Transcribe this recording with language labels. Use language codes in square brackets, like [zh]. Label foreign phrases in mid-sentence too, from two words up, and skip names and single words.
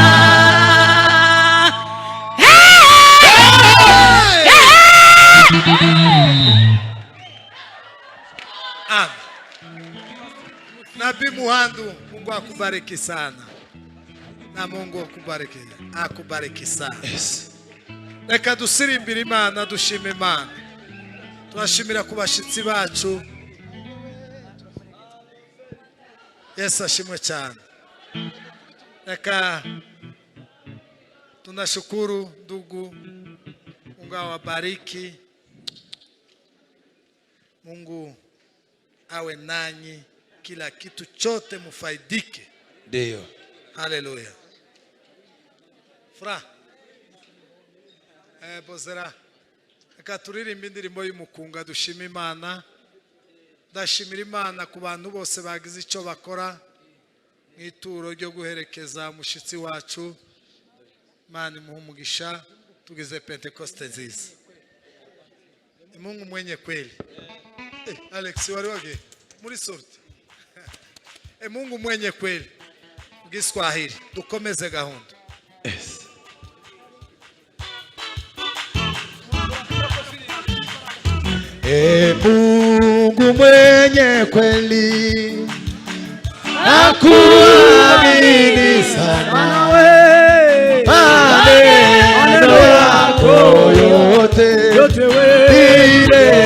[sw] Nabii Muhandu, Mungu akubariki sana. Na Mungu akubariki sana. [en] Yes. [rw] Reka dusirimbire Imana, dushime Imana. Turashimira ku bashitsi bacu. Yesu ashimwe cyane. [sw] Reka tunashukuru ndugu, Mungu awabariki. Mungu awe nanyi, kila kitu chote mufaidike. Ndio. Haleluya. Fra. Bozera. [rw] Reka turirimbe indirimbo y'umukunga dushima Imana. Ndashimira Imana ku bantu bose bagize icyo bakora mu ituro ryo guherekeza umushitsi wacu. Imana imuhe umugisha, tugize Pentecoste nziza. [sw] Mungu mwenye kweli. [rw] Alex wari wage muri sorti. [sw] Mungu mwenye kweli. [rw] Giswahili dukomeze gahunda. [en] Yes. [sw] Mungu mwenye kweli, nakuamini sana wewe, maneno yako yote milele,